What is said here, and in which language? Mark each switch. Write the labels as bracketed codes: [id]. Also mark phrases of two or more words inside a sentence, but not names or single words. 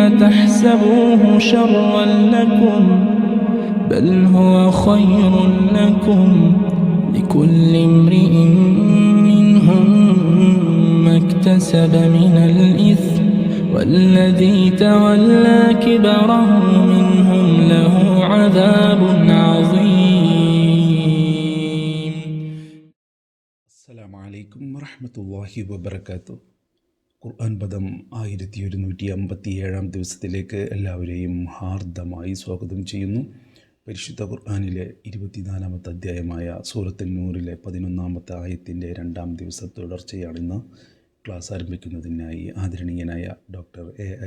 [ar] تحسبوه شرا لكم بل هو خير لكم لكل امرئ منهم ما اكتسب من الإثم والذي تولى كبره منهم له عذاب عظيم. السلام عليكم ورحمة الله وبركاته. [ml] ഖുർആൻ പദം 1157 ദിവസത്തിലേക്ക് എല്ലാവരെയും ഹാർദമായി സ്വാഗതം ചെയ്യുന്നു. പരിശുദ്ധ ഖുർആനിലെ 24-ാമത്തെ അധ്യായമായ സൂറത്തുൻ നൂറിലെ 11-ാമത്തെ ആയത്തിൻ്റെ 2-ാം ദിവസ തുടർച്ചയാണിന്ന്. ക്ലാസ് ആരംഭിക്കുന്നതിനായി ആദരണീയനായ ഡോക്ടർ A.I.